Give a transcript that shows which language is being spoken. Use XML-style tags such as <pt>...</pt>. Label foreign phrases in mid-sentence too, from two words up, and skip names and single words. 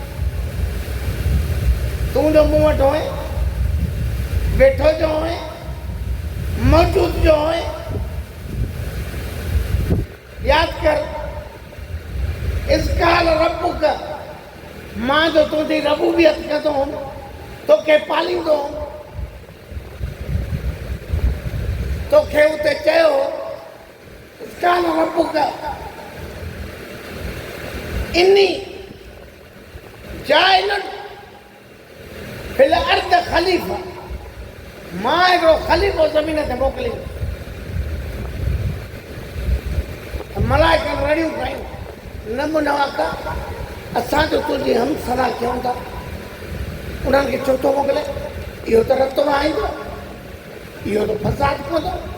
<sd>तूं जो मूं वटि हुए वेठो जो हुए मौजूद जो हुए यादि कर</sd> <ar>إذ قال ربك</ar> <sd>मां जो तुंहिंजी रबूबियत कंदो हुउमि तोखे पालींदो हुउमि तोखे उते चयो</sd> <ar>إذ قال ربك إني جاعل في الأرض خليفة</ar> <sd>मां हिकिड़ो ख़लीफ़ो ज़मीन ते मोकिलियो मलाइकनि रड़ियूं कयूं न मुनवा का असां जो तुंहिंजी हम सलाह कयूं था उन्हनि खे छो थो मोकिले इहो त रतो आईंदो इहो त फसाद कंदो</sd>